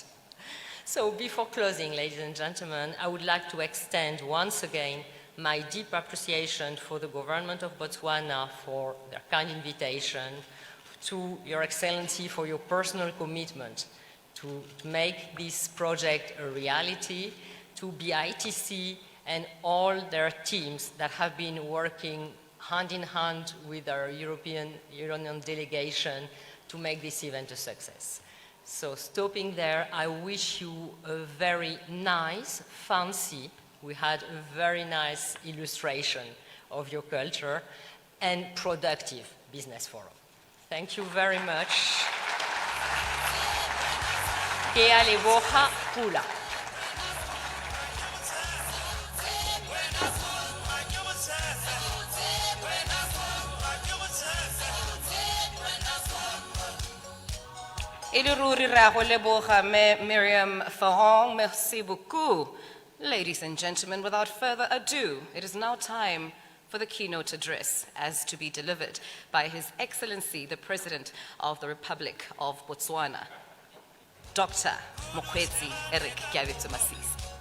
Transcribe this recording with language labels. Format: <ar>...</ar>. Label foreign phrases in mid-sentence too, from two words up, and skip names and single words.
<en>So before closing, ladies and gentlemen, I would like to extend once again my deep appreciation for the government of Botswana for their kind invitation, to Your Excellency for your personal commitment to make this project a reality, to BITC and all their teams that have been working hand in hand with our European Union delegation to make this event a success. So stopping there, I wish you a very nice, fancy, we had a very nice illustration of your culture, and productive business forum. Thank you very much.</en> <tn>Ke a leboga pula. E le ruri re a go leboga Miriam Ferrand,</tn> <fr>merci beaucoup.</fr> <en>Ladies and gentlemen, without further ado, it is now time for the keynote address, as to be delivered by His Excellency, the President of the Republic of Botswana, Dr. Mokgweetsi Eric Masisi.</en>